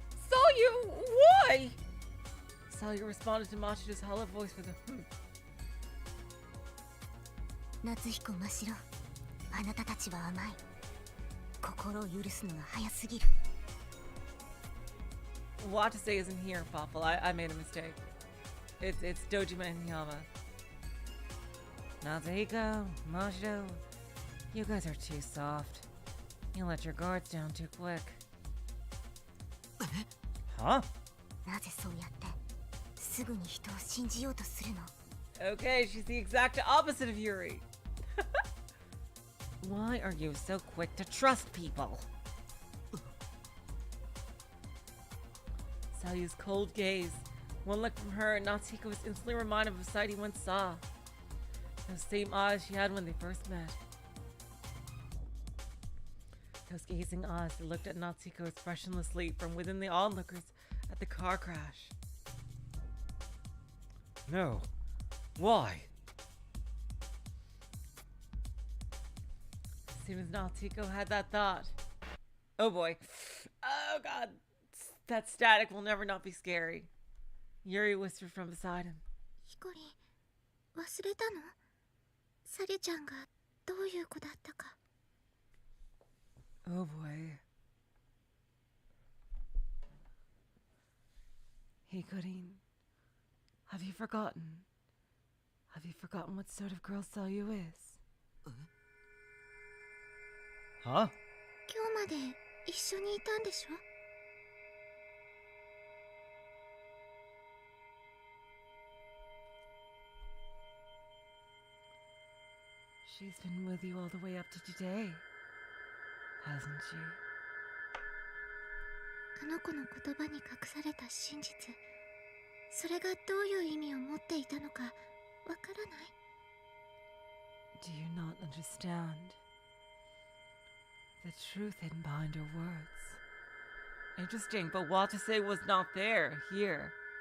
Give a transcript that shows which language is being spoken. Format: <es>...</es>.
<en>Salyu, why? Salyu responded to Machida's hollow voice with a</en> <ja>Natsuhiko 真白、あなたたちは甘い。心を許すのが早すぎる。</ja> <en>Watase isn't here, Fawful. I made a mistake. It's Dojima and Hiyama. Natsuhiko, Majdo, you guys are too soft. You let your guards down too quick. Huh?</en> <ja>なぜそうやってすぐに人を信じようとするの</ja> <en>Okay, she's the exact opposite of Yuri. Why are you so quick to trust people? Salyu's cold gaze. One look from her, and Natsuhiko was instantly reminded of a sight he once saw. Those same eyes she had when they first met. Those gazing eyes that looked at Natsuhiko expressionlessly from within the onlookers at the car crash. No. Why? As soon as Natsuhiko had that thought. Oh boy. Oh god. That static will never not be scary. Yuri whispered from beside him.</en> <ja>ヒコリン忘れたのサリュちゃんがどういう子だったか</ja> <en>Oh boy. Hikorin, have you forgotten? Have you forgotten what sort of girl Salyu is? Huh?</en> <ja>今日まで一緒にいたんでしょ</ja> <en>She's been with you all the way up to today, hasn't she?</en> <ja>あの子の言葉に隠された真実それがどういう意味を持っていたのかわからない</ja> <en>Do you not understand? The truth hidden behind her words. Interesting, but Watase was not there, here.</en>